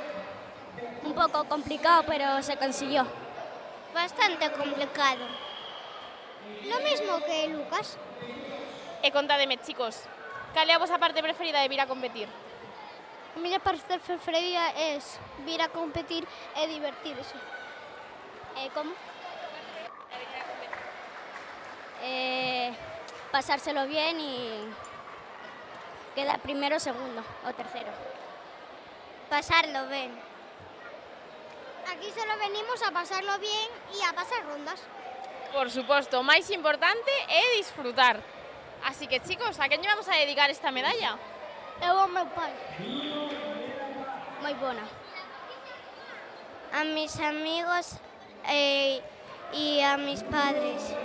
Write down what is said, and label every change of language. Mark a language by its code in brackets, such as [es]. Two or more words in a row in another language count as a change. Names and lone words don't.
[gl] Un pouco [es] complicado, pero se consiguió. Bastante complicado. Lo mismo que Lucas. [gl] E contádeme, chicos, cal é a vosa parte preferida de vir a competir? A miña parte preferida é vir a competir e divertirse. Como? [es] Pasárselo bien y quedar primero, segundo o tercero. Pasarlo bien. Aquí solo venimos a pasarlo bien y a pasar rondas. [gl] Por suposto, máis importante é disfrutar. Así que, chicos, a quen lle vamos a dedicar esta medalla? Eu ao meu pai. Moi bona. [es] A mis amigos e a mis padres.